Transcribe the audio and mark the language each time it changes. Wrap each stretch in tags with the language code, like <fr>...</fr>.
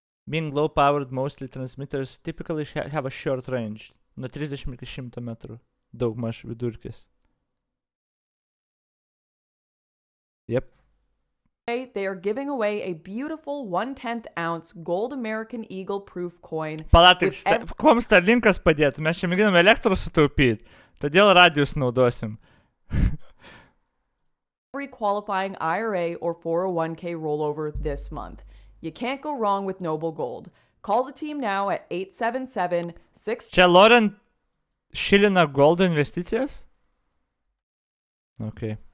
<en>Being low-powered, mostly transmitters typically have a short range.</en> <lt>Nuo 30 iki 100 metrų. Daugmaž vidurkis.</lt> <en>Yep. They are giving away a beautiful 1/10 ounce gold American Eagle proof coin.</en> <lt>Palatik, kuom Starlinkas padėtų? Mes čia mėginam elektros sutaupyti, todėl radijus naudosim.</lt> <en>Every qualifying IRA or 401k rollover this month. You can't go wrong with Noble Gold. Call the team now at 877-6...</en> <lt>Čia Lauren šilina gold investicijas? Okay.</lt>